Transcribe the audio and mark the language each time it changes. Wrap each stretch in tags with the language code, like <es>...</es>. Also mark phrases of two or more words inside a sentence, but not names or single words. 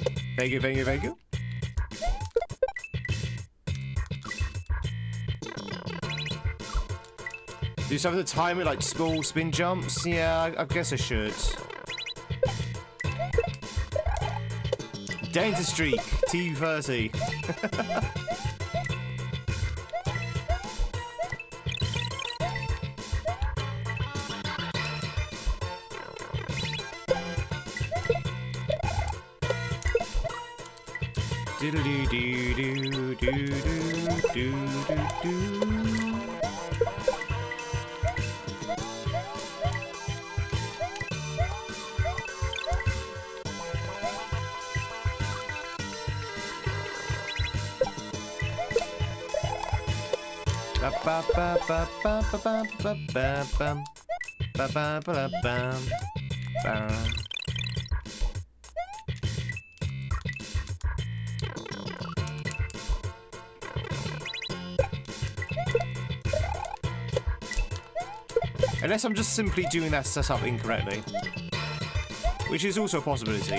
<en>Thank you, thank you, thank you. Do something to time it, like small spin jumps? Yeah, I guess I should. Danger streak, T30. Do do do do do do do do. Ba ba ba ba ba ba ba ba ba bam ba ba ba bam bam. Unless I'm just simply doing that setup incorrectly, which is also a possibility.</en>